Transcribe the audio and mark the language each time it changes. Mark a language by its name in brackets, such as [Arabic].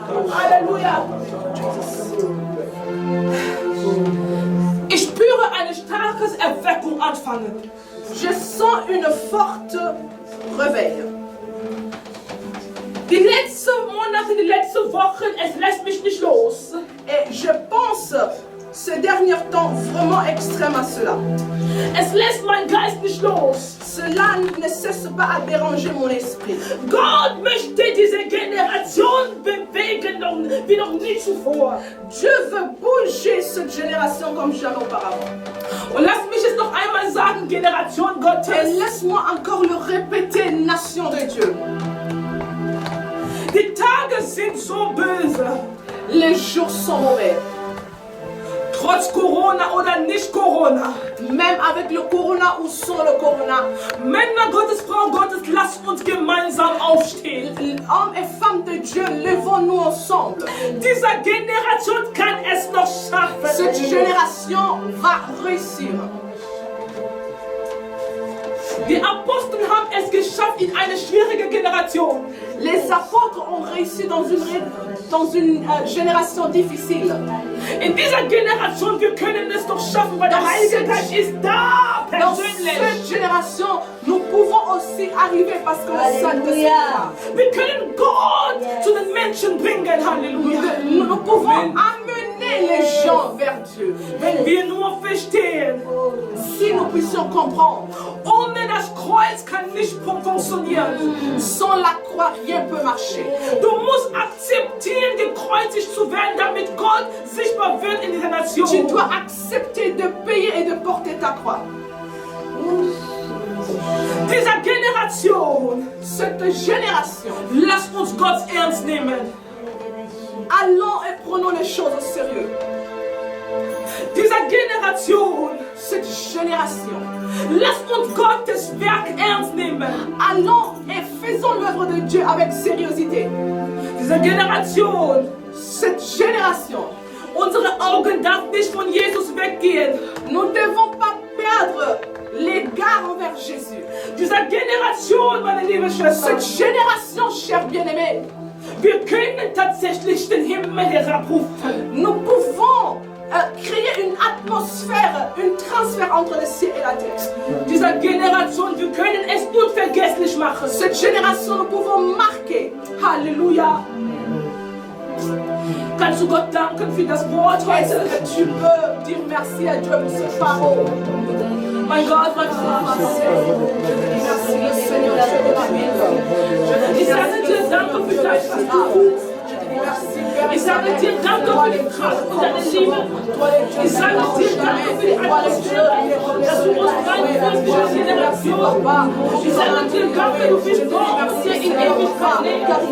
[German] Halleluja. Ich spüre eine starke Erweckung anfangen. [French] Je sens une forte réveil. [German] Die letzten Monate, die letzten Wochen, es lässt mich nicht los. [French] Et je pense ces derniers temps vraiment extrême à cela. [German] Es lässt meinen Geist nicht los. [French] Cela ne cesse pas à déranger mon esprit. [German] Gott möchte diese Generation bewegen wie noch nie zuvor. [French] Dieu veut bouger cette génération comme jamais auparavant. [German] Und lass mich es noch einmal sagen, Generation [French] Et [German] Gottes. [French] laisse-moi encore le répéter, nation de Dieu. [German] Die Tage sind so böse. [French] Les jours sont mauvais. [German] Trotz Corona oder nicht Corona. [French] Même avec le corona ou sans le corona. [German] Männer Gottes, Frauen Gottes, lasst uns gemeinsam aufstehen. [French] Hommes et femmes de Dieu, levons-nous ensemble. [German] Diese Generation kann es noch schaffen. [French] Cette génération va réussir. [German] Die Apostel haben es geschafft in eine schwierige Generation. [French] Les apôtres ont réussi dans une génération difficile. [German] In dieser Generation, wir können es doch schaffen, weil der Heilige Geist ist da, [French] Dans [German] persönlich. [French] cette génération, nous pouvons aussi arriver parce que le Saint-Esprit est là. [German] Wir können Gott zu den Menschen bringen, Halleluja. [French] Nous pouvons amener les gens vers Dieu. [German] Wenn wir nur verstehen, [French] Si nous puissions comprendre, [German] ohne das Kreuz kann nicht funktionieren. [French] sans la croix, rien ne peut marcher. [German] Du musst akzeptieren, gekreuzigt zu werden, damit Gott sichtbar wird in dieser [French] Tu [German] Nation. [French] dois accepter de payer et de porter ta croix. [German] Dieser Generation, [French] Cette génération, [German] lasst uns Gott ernst nehmen. [French] allons et prenons les choses au sérieux. [German] Dieser Generation, [French] Cette génération, [German] lasst uns Gottes Werk ernst nehmen. [French] allons et faisons l'œuvre de Dieu avec sérieuxité. [German] Diese Generation, [French] Cette génération, [German] unsere Augen Jugend darf nicht von Jesus weggehen. [French] Nous ne devons pas perdre l'égard envers Jésus. [German] Dieser Generation, meine liebe Schwester, [French] Cette génération, chers bien-aimés, [German] wir können tatsächlich den Himmel herabrufen. [French] nous pouvons créer une atmosphère, un transfert entre le ciel et la terre. [German] Dieser Generation, wir können es unvergesslich machen. [French] Cette génération, nous pouvons marquer. Alléluia. [German] Kannst du Gott danken für das Wort [French] Est-ce [German] heute? [French] que tu peux dire merci à Dieu pour cette parole? [German] Mein Gott, mein [French] Merci le Seigneur, Dieu de la vie. [German] Ich sage dir danke für das, was du tust. Ich sage dir danke für die Kraft und deine Liebe. Ich sage dir danke für die Atmosphäre, dass du uns reinführst für die Generation. Ich sage dir danke, du bist Gott, der in Ewigkeit lebt.